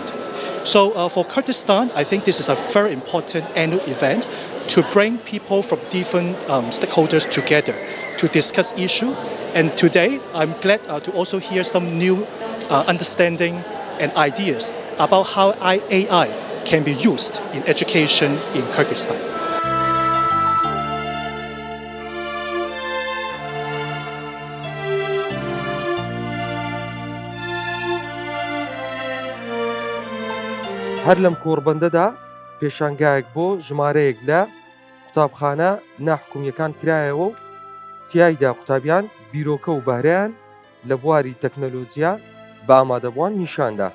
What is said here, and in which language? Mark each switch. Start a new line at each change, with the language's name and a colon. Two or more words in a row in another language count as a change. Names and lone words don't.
English: So for Kurdistan, I think this is a very important annual event to bring people from different stakeholders together to discuss issues. And today, I'm glad to also hear some new understanding and ideas about how AI can be used in education in Kyrgyzstan.
Central Kurdish: هەر لەم کۆڕبەندەدا پێشانگایەک بۆ ژمارەیەک لە قوتابخانە ناحکومیەکان کرایەوە و تیایدا قوتابیان بیرۆکە و بارەیان لە بواری تەکنەلۆجیا بە ئامادەبووان نیشاندا.